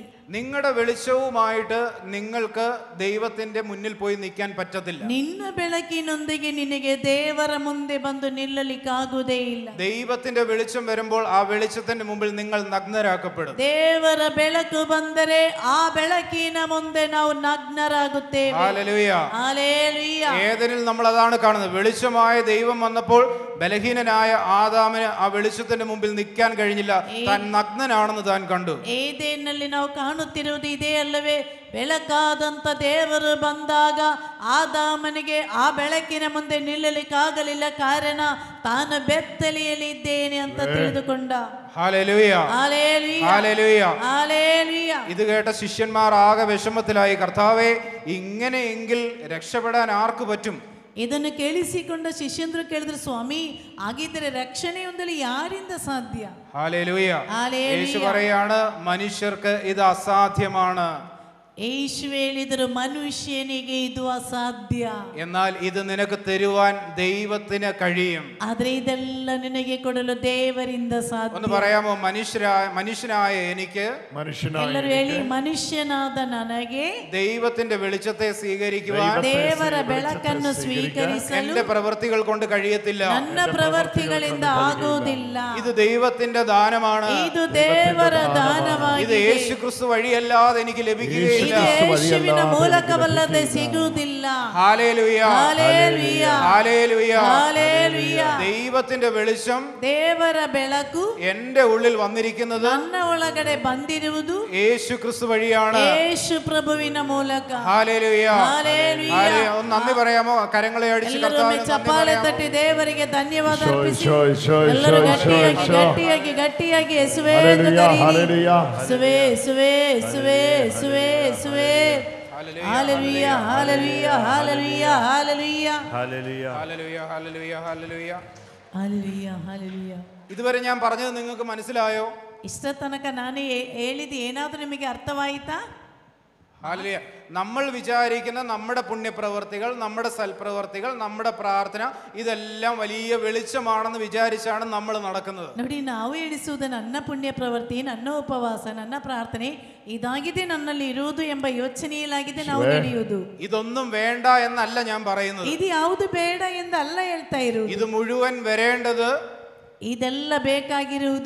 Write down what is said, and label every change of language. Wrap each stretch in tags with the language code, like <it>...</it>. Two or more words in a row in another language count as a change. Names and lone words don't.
<ml>നിങ്ങളുടെ വെളിച്ചവുമായിട്ട് നിങ്ങൾക്ക് ദൈവത്തിന്റെ മുന്നിൽ പോയി നിൽക്കാൻ പറ്റത്തില്ല.</ml> <kn>ನಿನ್ನ ಬೆಳಕಿನೊಂದಿಗೆ ನಿನಗೆ ದೇವರ ಮುಂದೆ ಬಂದು ನಿಲ್ಲಲಿಕ್ಕಾಗುವುದೇ ಇಲ್ಲ.</kn> <ml>ദൈവത്തിന്റെ വെളിച്ചം വരുമ്പോൾ ആ വെളിച്ചത്തിന്റെ മുമ്പിൽ നിങ്ങൾ നഗ്നരാക്കപ്പെടും.</ml> <kn>ದೇವರ ಬೆಳಕು ಬಂದರೆ ಆ ಬೆಳಕಿನ ಮುಂದೆ ನಾವು ನಗ್ನರಾಗುತ್ತೇವೆ.</kn> <ml>ഹല്ലേലൂയ. ഹല്ലേലൂയ. ഏദനിൽ നമ്മൾ അതാണ് കാണുന്നത്. വെളിച്ചമായ ദൈവം വന്നപ്പോൾ ബലഹീനനായ ആദാമിന് ആ വെളിച്ചത്തിന്റെ മുമ്പിൽ നിൽക്കാൻ കഴിഞ്ഞില്ല. താൻ നഗ്നനാണെന്ന് താൻ കണ്ടു.</ml> <kn>ಏದೇನಲ್ಲಿ ನಾವು ಕಾಣುತ್ತಿರುವುದು ಇದೇ ಅಲ್ಲವೇ? ಬೆಳಕಾದಂತ ದೇವರು ಬಂದಾಗ ಆದಾಮನಿಗೆ ಆ ಬೆಳಕಿನ ಮುಂದೆ ನಿಲ್ಲಲಿಕ್ಕಾಗಲಿಲ್ಲ. ಕಾರಣ ತಾನು ಬೆತ್ತಲೆಯಲ್ಲಿ ಇದ್ದೇನೆ ಅಂತ ತಿಳಿದುಕೊಂಡ.</kn> <ml>ഹല്ലേലൂയ. ഹല്ലേലൂയ. ഹല്ലേലൂയ. ഹല്ലേലൂയ. ഇത് കേട്ട ശിഷ്യന്മാർ ആകെ വിഷമത്തിലായി. കർത്താവേ, ഇങ്ങനെയെങ്കിൽ രക്ഷപ്പെടാൻ ആർക്ക് പറ്റും?</ml> <kn>ಇದನ್ನು ಕೇಳಿಸಿಕೊಂಡ ಶಿಷ್ಯಂದ್ರು ಕೇಳಿದ್ರು, ಸ್ವಾಮಿ ಹಾಗಿದ್ದರೆ ರಕ್ಷಣೆ ಹೊಂದಲು ಯಾರಿಂದ ಸಾಧ್ಯ?</kn> <ml>ഹല്ലേലൂയ. ഹല്ലേലൂയ. യേശു പറയാണ്, മനുഷ്യർക്ക് ഇത് അസാധ്യമാണ്,</ml> <kn>ಯೇಸು ಹೇಳಿದರು, ಮನುಷ್ಯನಿಗೆ ಇದು ಅಸಾಧ್ಯ,</kn> <ml>എന്നാൽ ഇത് നിനക്ക് തരുവാൻ ദൈവത്തിന് കഴിയും.</ml> <kn>ಆದ್ರೆ ಇದೆಲ್ಲ ನಿನಗೆ ಕೊಡಲು ದೇವರಿಂದ ಸಾಧ್ಯ.</kn> <ml>ഒന്ന് പറയാമോ? മനുഷ്യനായ എനിക്ക്,</ml> <kn>ಎಲ್ಲರೂ ಹೇಳಿ, ಮನುಷ್ಯನಾದ ನನಗೆ</kn> <ml>ദൈവത്തിന്റെ വെളിച്ചത്തെ സ്വീകരിക്കുവാൻ</ml> <kn>ದೇವರ ಬೆಳಕನ್ನು ಸ್ವೀಕರಿಸಲು</kn> <ml>എന്റെ പ്രവൃത്തികൾ കൊണ്ട് കഴിയത്തില്ല.</ml> <kn>ನನ್ನ ಪ್ರವೃತ್ತಿಗಳಿಂದ ಆಗುವುದಿಲ್ಲ.</kn> <ml>ഇത് ദൈവത്തിന്റെ ദാനമാണ്.</ml> <kn>ಇದು ದೇವರ</kn> <ml>ഇത്</ml> <kn>ದಾನವಾಗಿದೆ.</kn> <ml>യേശു ക്രിസ്തു വഴിയല്ലാതെ എനിക്ക് ലഭിക്കുകയില്ല.</ml> <kn>ಇದು ಯೇಸುವಿನ ಮೂಲಕವಲ್ಲದೆ ಸಿಗುವುದಿಲ್ಲ.</kn> <ml>ഹല്ലേലൂയ. ഹല്ലേലൂയ. ഹല്ലേലൂയ. ഹല്ലേലൂയ. ദൈവത്തിന്റെ വെളിച്ചം</ml> <kn>ದೇವರ ಬೆಳಕು</kn> <ml>എന്റെ ഉള്ളിൽ വന്നിരിക്കുന്നത്</ml> <kn>ನನ್ನ ಒಳಗಡೆ ಬಂದಿರುವುದು</kn> <ml>യേശു ക്രിസ്തു വഴിയാണ്.</ml> <kn>ಯೇಸು ಪ್ರಭುವಿನ ಮೂಲಕ.</kn> <ml>ഹല്ലേലൂയ. ഹല്ലേലൂയ. ഹല്ലേലൂയ. ഒന്ന് നന്ദി പറയാമോ? കരങ്ങളെ അടിച്ച്</ml> <kn>ಎಲ್ಲರೂ</kn> <ml>കർത്താവിന്</ml> <kn>ಚಪ್ಪಾಳೆ</kn> <ml>നന്ദി</ml> <kn>ತಟ್ಟಿ</kn> <ml>പറയാമോ?</ml> <kn>ದೇವರಿಗೆ ಧನ್ಯವಾದ ಅರ್ಪಿಸಿ. ಎಲ್ಲರೂ ಗಟ್ಟಿಯಾಗಿ ಯೇಸುವೇ ಎಂದು ಕರೆಯಿರಿ. ಯೇಸುವೇ, ಯೇಸುವೇ, ಯೇಸುವೇ, ಯೇಸುವೇ, ಯೇಸುವೇ.</kn> <ml>ഹല്ലേലൂയ, ഹല്ലേലൂയ, ഹല്ലേലൂയ, ഹല്ലേലൂയ. ഹല്ലേലൂയ. ഹല്ലേലൂയ. ഹല്ലേലൂയ. ഹല്ലേലൂയ, ഹല്ലേലൂയ. ഇതുവരെ ഞാൻ പറഞ്ഞത് നിങ്ങൾക്ക് മനസ്സിലായോ?</ml> <kn>ಇಷ್ಟ ತನಕ ನಾನು ಹೇಳಿದ್ದು ಏನಾದರೂ ನಿಮಗೆ ಅರ್ಥವಾಯಿತಾ?</kn> <ml>ഹല്ലേലൂയ. നമ്മൾ വിചാരിക്കുന്ന നമ്മുടെ പുണ്യപ്രവർത്തികൾ, നമ്മുടെ സൽപ്രവർത്തികൾ, നമ്മുടെ പ്രാർത്ഥന ഇതെല്ലാം വലിയ വെളിച്ചമാണെന്ന് വിചാരിച്ചാണ് നമ്മൾ നടക്കുന്നത്.</ml> <kn>ನೋಡಿ, ನಾವು ಎಣಿಸುವುದು ನನ್ನ ಪುಣ್ಯ ಪ್ರವೃತ್ತಿ, ನನ್ನ ಉಪವಾಸ, ನನ್ನ ಪ್ರಾರ್ಥನೆ ಇದಾಗಿದೆ ನನ್ನಲ್ಲಿ ಇರುವುದು ಎಂಬ ಯೋಚನೆಯಲ್ಲಾಗಿದೆ ನಾವು ನಡೆಯುವುದು.</kn> <ml>ഇതൊന്നും വേണ്ട എന്നല്ല ഞാൻ പറയുന്നത്.</ml> <kn>ಇದು ಯಾವುದು ಬೇಡ ಎಂದಲ್ಲ ಹೇಳ್ತಾ ಇರುವುದು.</kn> <ml>ഇത് മുഴുവൻ വരേണ്ടത്,</ml> <kn>ಇದೆಲ್ಲ ಬೇಕಾಗಿರುವುದು</kn>